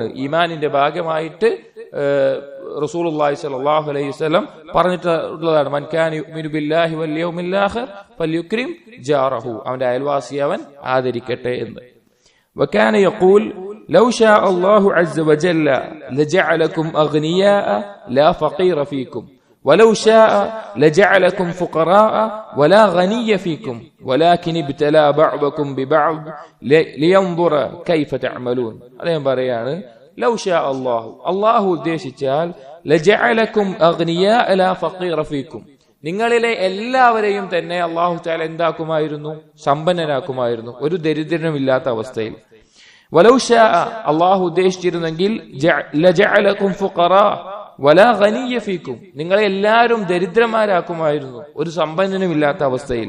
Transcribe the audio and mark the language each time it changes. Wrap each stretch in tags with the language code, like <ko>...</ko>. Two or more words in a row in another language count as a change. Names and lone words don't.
<ml>ഈമാനിന്റെ ഭാഗമായിട്ട്</ml> <ar>رسول الله صلى الله عليه وسلم</ar> <ml>പറഞ്ഞിട്ടുള്ളതാണ്,</ml> <ar>من كان يؤمن بالله واليوم الآخر فليكرم جاره,</ar> <ml>അവന്റെ അയൽവാസിയെ അവൻ ആദരിക്കട്ടെ എന്ന്.</ml> <ar>وكان يقول لو شاء الله عز وجل لجعلكم أغنياء لا فقير فيكم ولو شاء لجعلكم فقراء ولا غني فيكم ولكن ابتلى بعضكم ببعض لينظر كيف تعملون.</ar> <ml>അദ്ദേഹം പറയാണ്,</ml> <ar>لو شاء الله</ar> <ml>ഉദ്ദേശിച്ചാൽ</ml> <ar>لجعلكم أغنياء لا فقير فيكم,</ar> <ml>നിങ്ങളിലെ എല്ലാവരെയും തന്നെ</ml> <ar>الله تعالى</ar> <ml>എന്താക്കുമായിരുന്നു? സമ്പന്നരാക്കുമായിരുന്നു, ഒരു ദരിദ്രനുമില്ലാത്ത അവസ്ഥയിൽ.</ml> <ar>ولو شاء الله</ar> <ml>ഉദ്ദേശിച്ചിരുന്നെങ്കിൽ</ml> <ar>لجعلكم فقراء ولا غني فيكم,</ar> <ml>നിങ്ങളെ എല്ലാവരും ദരിദ്രന്മാരാക്കുമായിരുന്നു, ഒരു സമ്പന്നനുമില്ലാത്ത അവസ്ഥയിൽ.</ml>